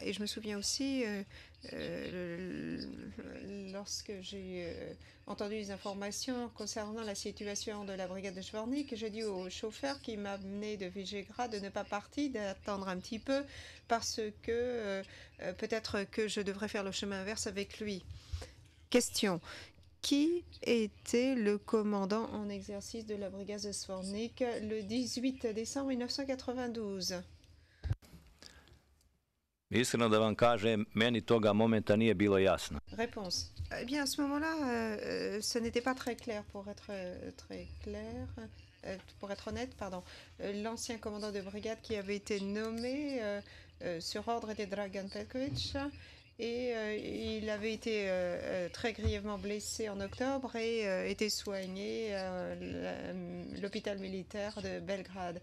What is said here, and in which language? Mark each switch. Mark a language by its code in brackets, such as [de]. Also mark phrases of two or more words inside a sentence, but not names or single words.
[fr] Et je me souviens aussi, lorsque j'ai entendu les informations concernant la situation de la brigade de Svornik, j'ai dit au chauffeur qui m'a amené de Visegrad de ne pas partir, d'attendre un petit peu, parce que peut-être que je devrais faire le chemin inverse avec lui. Question. qui était le commandant en exercice de la brigade de Zvornik le 18 décembre 1992? [sr] Iskreno da vam kažem, meni toga momenta nije bilo jasno. [fr] Réponse. Eh bien, à ce moment-là, ce n'était pas très clair, pour être très clair. Pour être honnête, pardon, l'ancien commandant de brigade qui avait été nommé sur ordre était Dragan Petkovic et il avait été très grièvement blessé en octobre et était soigné à l'hôpital militaire de Belgrade.